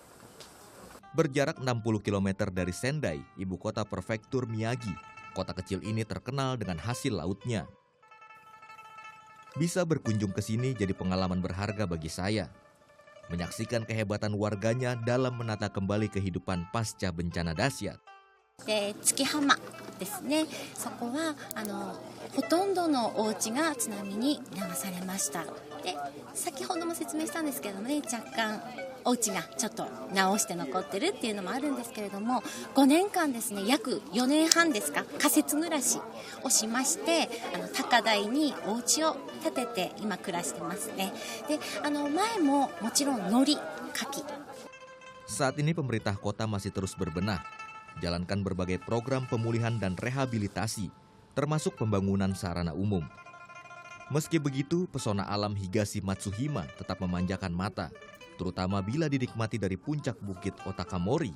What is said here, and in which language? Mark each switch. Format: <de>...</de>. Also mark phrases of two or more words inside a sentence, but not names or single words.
<id>Berjarak 60 km dari Sendai, ibu kota prefektur Miyagi, kota kecil ini terkenal dengan hasil lautnya. Bisa berkunjung ke sini jadi pengalaman berharga bagi saya. Menyaksikan kehebatan warganya dalam menata kembali kehidupan pasca bencana dahsyat.</id> <ja>月浜ですね。そこはほとんどのお家が津波に流されました。で、先ほども説明したんですけれどもね、若干お家がちょっと直して残ってるっていうのもあるんですけれども、5年間ですね、約4年半ですか、仮設暮らしをしまして、高台にお家を建てて今暮らしてますね。で、前ももちろん海苔、牡蠣。</ja> <id>Saat ini pemerintah kota masih terus berbenah, jalankan berbagai program pemulihan dan rehabilitasi, termasuk pembangunan sarana umum. Meski begitu, pesona alam Higashi Matsuhima tetap memanjakan mata, terutama bila dinikmati dari puncak bukit Otakamori.</id>